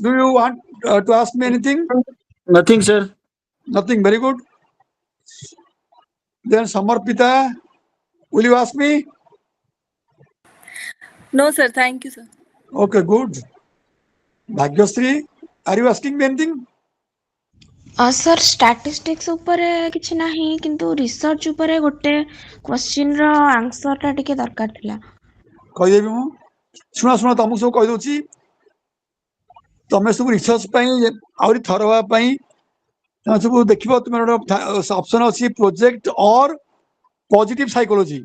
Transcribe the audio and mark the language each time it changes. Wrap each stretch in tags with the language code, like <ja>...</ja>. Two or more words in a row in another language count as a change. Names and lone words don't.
<en>Do you want to ask me anything? Nothing, sir. Nothing. Very good. Then Samarpita, will you ask me? No, sir. Thank you, sir. Okay, good. Bhagyasri, are you asking me anything?</en> <or>ସାର୍ ଷ୍ଟାଟିଷ୍ଟିକ୍ସ ଉପରେ କିଛି ନାହିଁ କିନ୍ତୁ ରିସର୍ଚ୍ଚ ଉପରେ ଗୋଟେ କ୍ୱେଶ୍ଚିନ୍ର ଆନ୍ସରଟା ଟିକେ ଦରକାର ଥିଲା। କହିଦେବି ମୁଁ। ଶୁଣ ତମକୁ ସବୁ କହିଦେଉଛି। ତମେ ସବୁ ରିସର୍ଚ୍ଚ ପାଇଁ ଆହୁରି ଥର ହେବା ପାଇଁ ତମେ ସବୁ ଦେଖିବ ତୁମର ଗୋଟେ ଅପସନ ଅଛି</or> <en>project or positive psychology.</en>